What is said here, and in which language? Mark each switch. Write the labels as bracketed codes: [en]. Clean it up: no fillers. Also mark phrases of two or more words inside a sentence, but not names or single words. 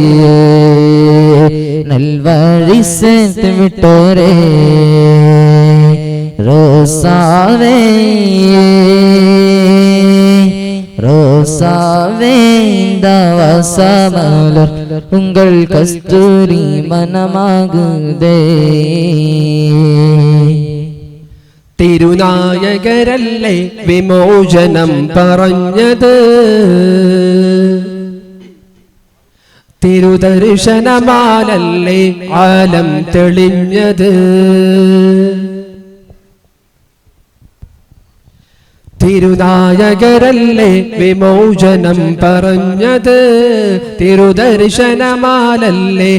[ta] நல்வழி சேர்த்து விட்டோரே ரோசாவே ரோசாவே இந்த வாசமலர் உங்கள் கஸ்தூரி மனமாகுதே [ml] തിരുനായകരല്ലേ വിമോചനം പറഞ്ഞത് തിരുദർശനമാലല്ലേ ആലം തെളിഞ്ഞത് തിരുനായകരല്ലേ വിമോചനം പറഞ്ഞത് തിരുദർശനമാലല്ലേ